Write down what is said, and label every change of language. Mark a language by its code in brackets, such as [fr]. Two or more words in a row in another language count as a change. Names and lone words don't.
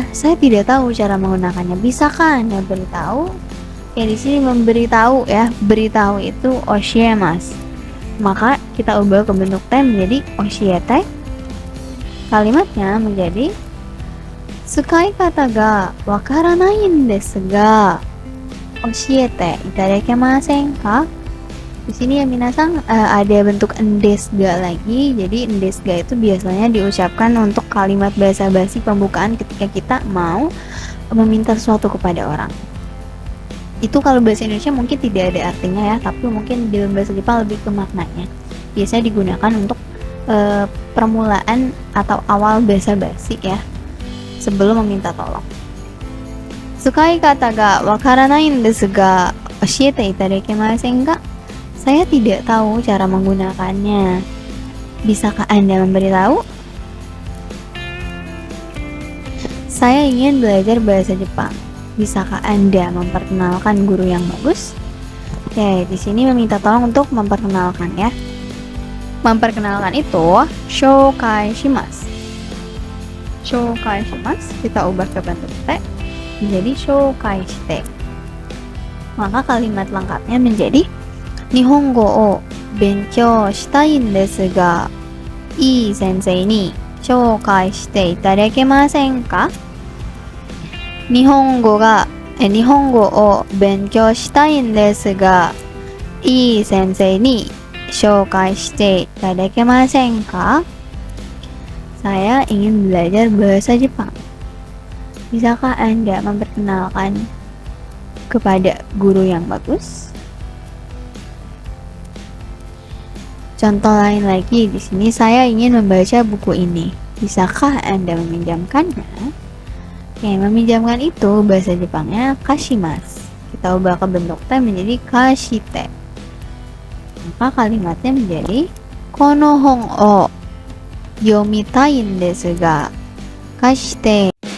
[id] Saya tidak tahu cara menggunakannya. Bisakah Anda beritahu? Oke, di sini memberitahu ya. Beritahu itu oshiemasu. Maka kita ubah ke bentuk te menjadi oshiete. Kalimatnya menjadi [ja] 使い方が分からないですが教えていただけませんか? [id] Di sini ya minasang ada bentuk [ja] んですが [id] lagi. Jadi [ja] んですが [id] itu biasanya diucapkan untuk kalimat basa-basi pembukaan ketika kita mau meminta sesuatu kepada orang. Itu kalau bahasa Indonesia mungkin tidak ada artinya ya, tapi mungkin dalam bahasa Jepang lebih ke maknanya. Biasanya digunakan untuk permulaan atau awal basa-basi ya, sebelum meminta tolong. [ja] 使い方が分からないですが教えていただけませんか? [id] Saya tidak tahu cara menggunakannya. Bisakah Anda memberitahu? Saya ingin belajar bahasa Jepang. Bisakah Anda memperkenalkan guru yang bagus? Oke, di sini meminta tolong untuk memperkenalkan ya. Memperkenalkan itu [ja] 紹介します. 紹介します [id] kita ubah ke bentuk te. [ja] menjadi 紹介して. [id] Maka kalimat lengkapnya menjadi [ja] 日本語を勉強したいですが、いい先生に紹介していただけませんか? 日本語を勉強したいですが、いい先生に紹介していただけませんか? [id] Saya ingin belajar bahasa Jepang. Bisakah Anda memperkenalkan kepada guru yang bagus? Contoh lain lagi, di sini saya ingin membaca buku ini. Bisakah Anda meminjamkannya? Oke, meminjamkan itu bahasa Jepangnya kashimasu. Kita ubah ke bentuk te menjadi kashite. Maka kalimatnya menjadi [ja] この本を読みたいですが貸して